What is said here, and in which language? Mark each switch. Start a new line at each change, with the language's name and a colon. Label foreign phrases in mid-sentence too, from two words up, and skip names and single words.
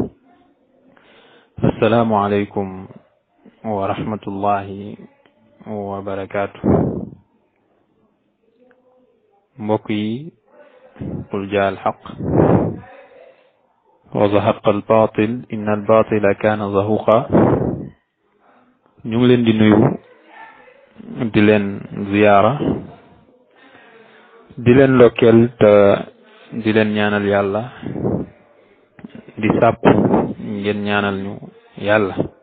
Arabic: السلام عليكم ورحمة الله وبركاته. مقي قل جاء الحق وزهق الباطل إن الباطل كان زهوقا.
Wolof: ñu ngi leen di nuyu di leen ziyaara di leen lokkeel te di leen ñaanal yàlla di sàkku ngeen ñaanal ñu yàlla.